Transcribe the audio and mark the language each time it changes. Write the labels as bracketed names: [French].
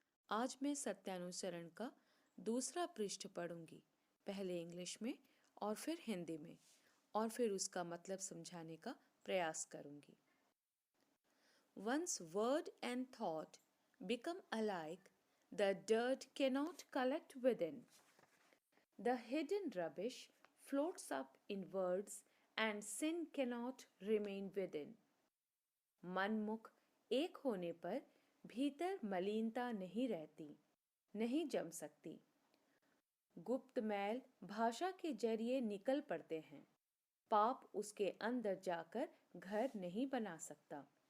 [Hindi] आज मैं सत्यानुसरण का दूसरा पृष्ठ पढ़ूंगी, पहले इंग्लिश में और फिर हिंदी में, और फिर उसका मतलब समझाने का प्रयास करूंगी। [English] Once word and thought become alike, the dirt cannot collect within. The hidden rubbish floats up in words and sin cannot remain within. [Hindi] मन मुख एक होने पर भीतर मलिनता नहीं रहती, नहीं जम सकती। गुप्त मैल भाषा के जरिए निकल पड़ते हैं, पाप उसके अंदर जाकर घर नहीं बना सकता।